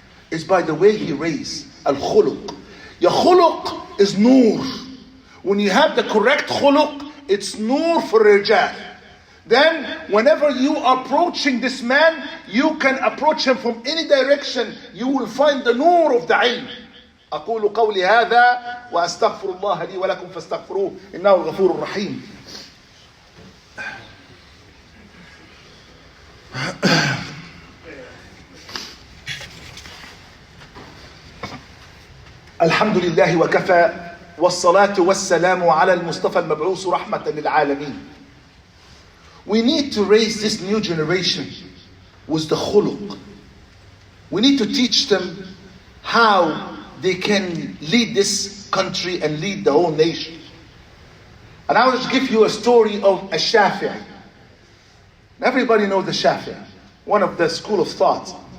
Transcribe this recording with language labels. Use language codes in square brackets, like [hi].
[en] It's by the way he raised. Al-Khuluq. Your khuluq is nur. When you have the correct khuluq, it's nur for rijal. Then whenever you are approaching this man, you can approach him from any direction. You will find the nur of the ilm. [ar] أقول قولي هذا وأستغفر الله لي ولكم فاستغفروه إنه غفور رحيم. الحمد لله وكفى والصلاة والسلام على المصطفى المبعوث رحمة للعالمين. [en] We need to raise this new generation with the khuluq. We need to teach them how they can lead this country and lead the whole nation. And I will just give you a story of a Shafi'i. Everybody knows the Shafi'i, one of the school of thought.